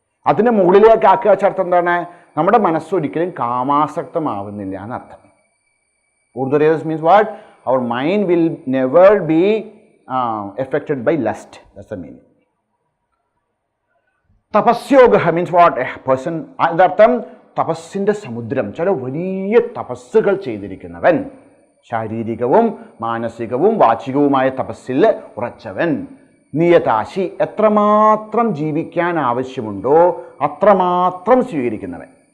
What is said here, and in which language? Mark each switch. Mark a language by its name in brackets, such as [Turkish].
[Malayalam] അതിന് മുകളിലേക്ക് ആക്കുക വെച്ചർത്ഥം എന്താണ്? നമ്മുടെ മനസ്സൊരിക്കലും കാമാസക്തമാവുന്നില്ല എന്നർത്ഥം. [English] Urdhva Rejas means what? Our mind will never be affected by lust. That's the meaning. Tapasyoga means what? A person, [Malayalam] അതർത്ഥം തപസ്സിന്റെ സമുദ്രം, ചില വലിയ തപസ്സുകൾ ചെയ്തിരിക്കുന്നവൻ, ശാരീരികവും മാനസികവും വാചികവുമായ തപസ്സിൽ ഉറച്ചവൻ. നിയതാശി, എത്രമാത്രം ജീവിക്കാൻ ആവശ്യമുണ്ടോ അത്രമാത്രം സ്വീകരിക്കുന്നവൻ.